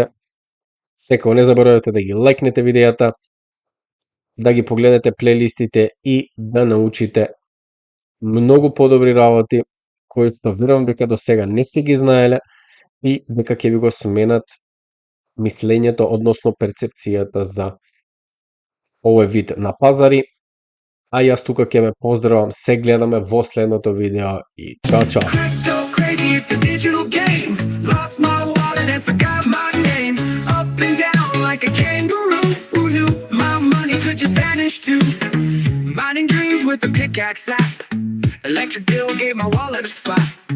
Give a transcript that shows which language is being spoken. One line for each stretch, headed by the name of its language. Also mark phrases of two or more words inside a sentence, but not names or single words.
Macedonian: Секако не заборавете да ги лајкнете видејата, да ги погледнете плейлистите и да научите многу подобри работи кои што верувам дека до сега не сте ги знаеле и дека ќе ви го сменат мислењето односно перцепцијата за овој вид на пазари. А јас тука ќе ме поздравам, се гледаме во следното видео и чао чао.
English: Crypto crazy, it's a digital game. Lost my wallet and forgot my name. Up and down like a kangaroo. Who knew my money could just vanish too? Mining dreams with a pickaxe app. Electric bill gave my wallet a slap.